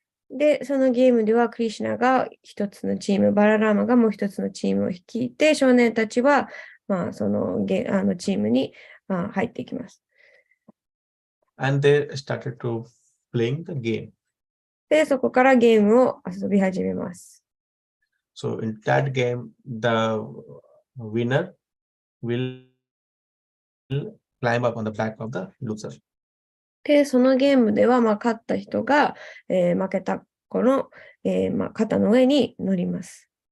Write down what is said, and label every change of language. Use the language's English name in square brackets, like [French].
[Japanese] で、そのゲームではクリシュナが一つのチーム、バララーマがもう一つのチームを率いて、少年たちは、そのチームに入っていきます。 [English] And they started to playing the game. [Japanese] で、そこからゲームを遊び始めます。 [English] So in that game, the winner will climb up on the back of the loser. [Japanese] で、そのゲームでは、勝った人が、負けた子の、肩の上に乗ります。